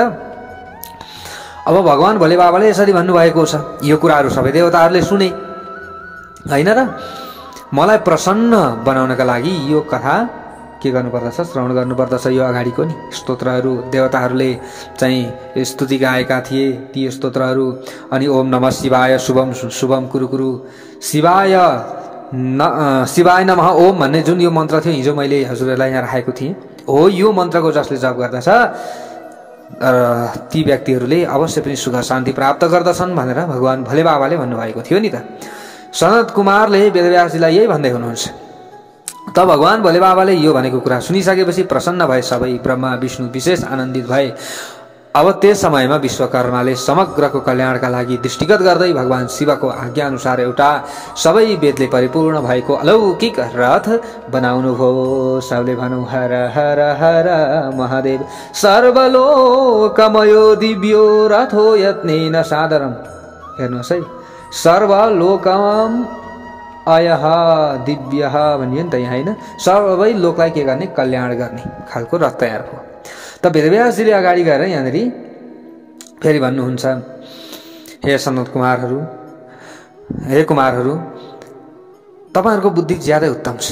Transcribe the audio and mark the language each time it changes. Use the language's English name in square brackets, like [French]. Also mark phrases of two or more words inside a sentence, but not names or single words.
[Nepali] अब भगवान भोले बाबाले यसरी भन्नुभएको छ, यो कुराहरू सबै देवताहरूले सुने होइन र। मलाई प्रसन्न बनाउनका लागि यो कथा के गर्नुपर्दछ, श्रवण गर्नुपर्दछ। यो अगाडिको नि स्तोत्रहरू देवताहरूले चाहिँ स्तुति गाएका थिए ती स्तोत्रहरू। अनि [Sanskrit] ओम नमः शिवाय शुभम शुभम कुरु कुरु शिवाय नमः ओम [Nepali] भन्ने जुन यो मन्त्र थियो हिजो मैले हजुरहरूलाई यहाँ राखेको थिएँ, हो यो मन्त्रको जसले जप गर्दछ ती व्यक्तिहरूले अवश्य पनि सुख शान्ति प्राप्त गर्दछन् भनेर भगवान भोले बाबाले भन्नुभएको थियो नि त। सनत कुमारले वेदव्यासजीलाई यही भन्दै हुनुहुन्छ। त भगवान भोले बाबाले यो भनेको कुरा सुनिसकेपछि प्रसन्न भए सबै, ब्रह्मा विष्णु विशेष आनन्दित भए। अब त्यस समयमा विश्वकर्माले समग्रको कल्याणका लागि दृष्टिगत गर्दै भगवान शिवको आज्ञा अनुसार एउटा सबै वेदले परिपूर्ण भएको अलौकिक रथ बनाउनु भो। सबले भनौँ [Sanskrit] हर हर हर महादेव। सर्वलोकमयो दिव्यो रथो यत्नेन सादरम। [Nepali] हेर्नुहोस् है, [Sanskrit] सर्वलोकम अयः दिव्यः [Nepali] भनियो नि त यहाँ होइन, सबै लोकलाई के गर्ने, कल्याण गर्ने खालको रथ तयार भयो। त वेदव्यासजीले अगाडि गएर यहाँनिर फेरि भन्नुहुन्छ, हे सनत कुमारहरू, हे कुमारहरू, तपाईहरुको बुद्धि ज्यादै उत्तम छ।